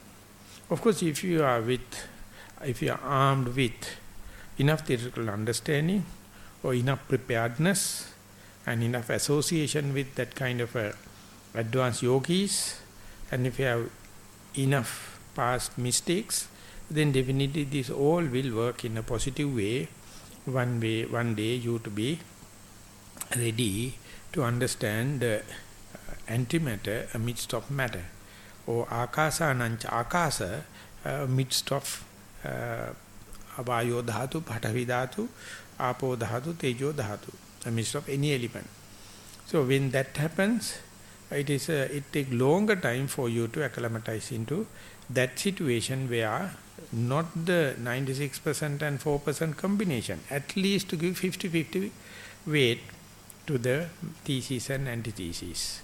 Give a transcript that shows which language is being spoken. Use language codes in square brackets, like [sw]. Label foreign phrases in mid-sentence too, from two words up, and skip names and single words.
[en] Of course, if you are armed with enough theoretical understanding or enough preparedness and enough association with that kind of advanced yogis, and if you have enough past mistakes, then definitely this all will work in a positive way. One day you to be ready to understand the antimatter amidst of matter, or [pi] akasa anancha akasa [en] amidst of [pi] avayo dhatu, patavi dhatu, apo dhatu, tejo dhatu, [en] amidst of any element. So when that happens, it takes longer time for you to acclimatize into that situation where not the 96% and 4% combination, at least to give 50-50 weight to the thesis and antithesis.